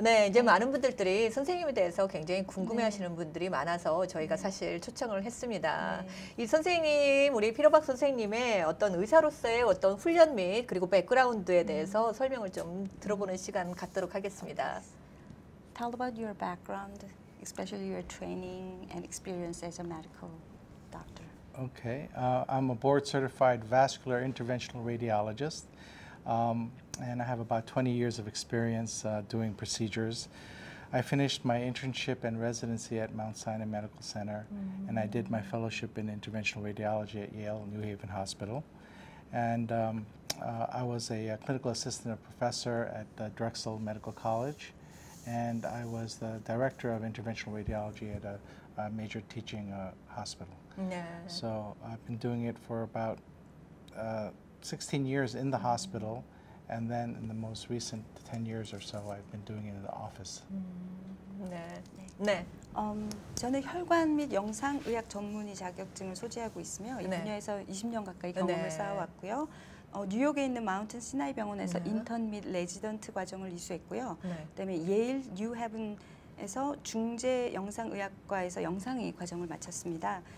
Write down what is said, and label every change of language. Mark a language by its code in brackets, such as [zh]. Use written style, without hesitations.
[ko] 네, 이제 많은 분들이 선생님에 대해서 굉장히 궁금해하시는 분들이 많아서 저희가 사실 초청을 했습니다. 이 선생님, 우리 피로박 선생님의 어떤 의사로서의 어떤 훈련 및 그리고 백그라운드에 대해서 설명을 좀 들어보는 시간 갖도록 하겠습니다. [en] Tell about your background, especially your training and experience as a medical doctor. Okay, I'm a board-certified vascular interventional radiologist, and I have about 20 years of experience doing procedures. I finished my internship and residency at Mount Sinai Medical Center, and I did my fellowship in interventional radiology at Yale New Haven Hospital. And I was a clinical assistant professor at Drexel Medical College, and I was the director of interventional radiology at a major teaching hospital. [ko] 네. [en] So I've been doing it for about 16 years in the hospital, and then in the most recent 10 years or so, I've been doing it in the office. [ko] 네. 네. 저는 혈관 및 영상의학 전문의 자격증을 소지하고 있으며 이 네. 분야에서 20년 가까이 경험을 네. 쌓아왔고요. 뉴욕에 있는 마운튼 시나이 병원에서 인턴 및 레지던트 과정을 이수했고요. 네. 그다음에 예일 뉴 헤븐에서 중재 영상의학과에서 영상의 과정을 마쳤습니다.